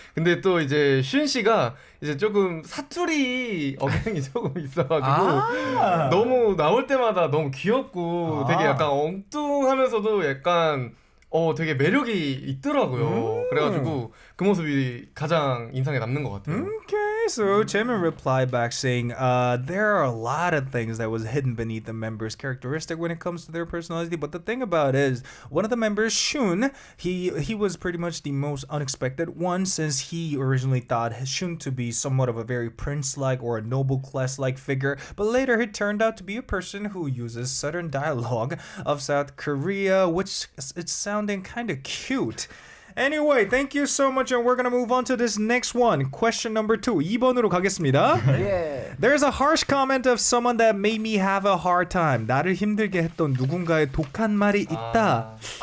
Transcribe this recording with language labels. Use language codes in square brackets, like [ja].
[ko] 근데 또 이제 슌 씨가 이제 조금 사투리 억양이 조금 있어가지고 너무 나올 때마다 너무 귀엽고 되게 약간 엉뚱하면서도 약간 되게 매력이 있더라고요. 그래가지고 그 모습이 가장 인상에 남는 것 같아요. [en] Okay, so Jaemin replied back saying, there are a lot of things that was hidden beneath the members' characteristic when it comes to their personality. But the thing about it is, one of the members, Shun, he was pretty much the most unexpected one, since he originally thought Shun to be somewhat of a very prince-like or a noble class-like figure. But later, he turned out to be a person who uses Southern dialogue of South Korea, which it's sounding kind of cute. Anyway, thank you so much, and we're gonna move on to this next one. Question number 2. [ko] 2번으로 가겠습니다. [en] Yeah. There's a harsh comment of someone that made me have a hard time. [ko] 나를 힘들게 했던 누군가의 독한 말이 있다.